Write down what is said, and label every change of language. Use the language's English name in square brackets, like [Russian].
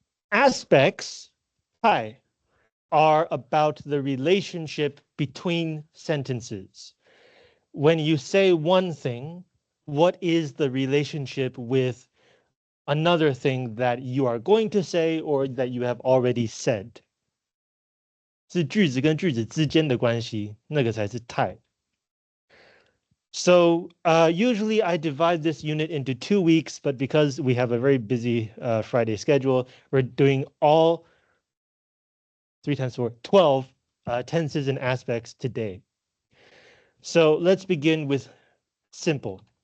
[English] Aspects, 态, are about the relationship between sentences. When you say one thing, what is the relationship with another thing that you are going to say or that you have already said? [Chinese] 是句子跟句子之间的关系，那个才是态。 [English] So usually I divide this unit into 2 weeks, but because we have a very busy Friday schedule, we're doing all 3 times 4, 12 tenses and aspects today. So let's begin with simple.